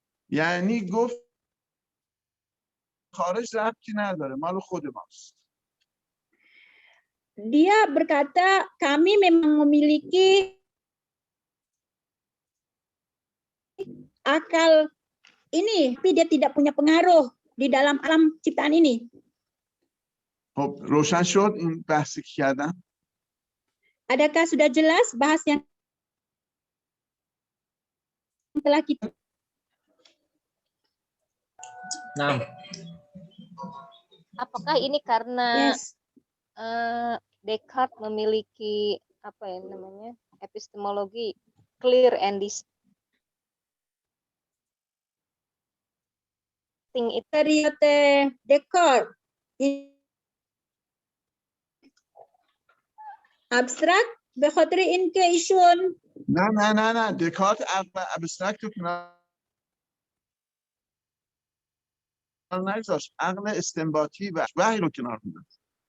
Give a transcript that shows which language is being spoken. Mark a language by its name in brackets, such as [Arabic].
[Persian] یعنی گفت خارج ربطی نداره، مال خود ماست. [Indonesian] Dia berkata, kami memang memiliki akal ini, tapi dia tidak punya pengaruh di dalam alam ciptaan ini. [Persian] خب روشن شد این بحثی که کردم؟ [Indonesian] Adakah sudah jelas bahas yang telah kita? Nah, Apakah ini karena [English] Yes. [Indonesian] Descartes memiliki apa ya namanya epistemologi [English] clear and distinct [Indonesian] itu? Periode Descartes abstrak [Persian] بخاطر اینکه ایشون نه دکارت ابسترکت رو کنار نگذاشت، عقل استنباطی و وحی رو کنار گذاشت.